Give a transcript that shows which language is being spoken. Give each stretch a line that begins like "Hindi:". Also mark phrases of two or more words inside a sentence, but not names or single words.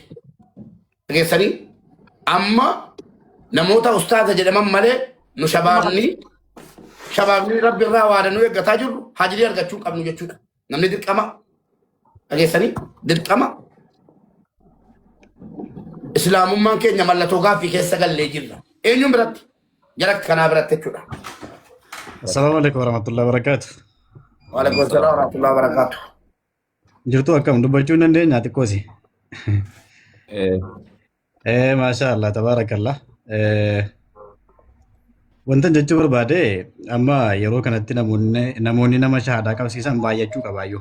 Oromo: Dhageessanii amma namoota ustaaza jedhaman malee nu shabaabni rabbi irraa waadanuu eeggataa jirru hajirii argachuu qabnu jechuudha. Namni dirqama dhageessanii dirqama islaamummaan keenya mallattoo gaaffii keessa gallee jirra. Eenyuun biratti jara kanaa biratti jechuudha.
Arabic: السلام عليكم ورحمة الله وبركاته. وعليكم السلام ورحمة الله وبركاته.
Oromo: Jirtu akkam dubbachuu hin dandeenya xiqqoosi.
Arabic: ما شاء الله تبارك الله.
Oromo: Wanta jechuu barbaade amma yeroo kanatti namoonni nama shahaadaa qabsiisan baay'achuu qabaayyuu.